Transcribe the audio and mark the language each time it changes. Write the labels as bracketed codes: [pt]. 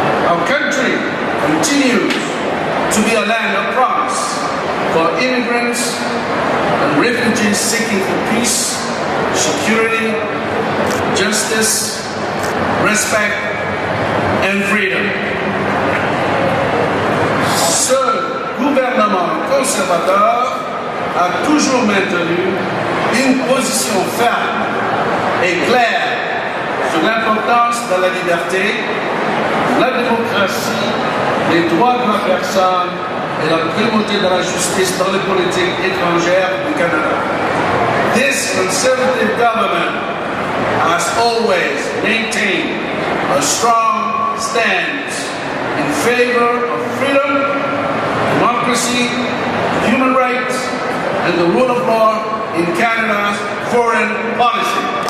[en] Our country continues to be a land of promise for immigrants and refugees seeking for peace, security, justice, respect, and freedom. [fr] Ce gouvernement conservateur a toujours maintenu une position ferme et claire sur l'importance de la liberté, la démocratie, les droits de la personne et la primauté de la justice dans les politiques étrangères du Canada. [en] This conservative government has always maintained a strong stance in favor of freedom, democracy, human rights, and the rule of law in Canada's foreign policy.